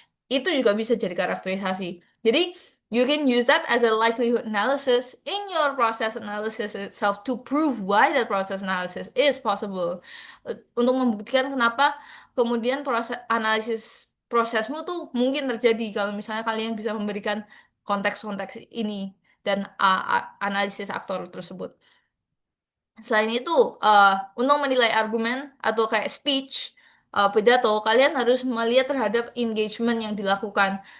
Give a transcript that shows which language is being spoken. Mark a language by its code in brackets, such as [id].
[id] Itu juga bisa jadi karakterisasi. Jadi, [en] you can use that as a likelihood analysis in your process analysis itself to prove why that process analysis is possible. [id] Untuk membuktikan kenapa kemudian prosesmu tuh mungkin terjadi kalau misalnya kalian bisa memberikan konteks-konteks ini dan analisis aktor tersebut. Selain itu, untuk menilai argumen atau kayak speech, pidato, kalian harus melihat terhadap engagement yang dilakukan.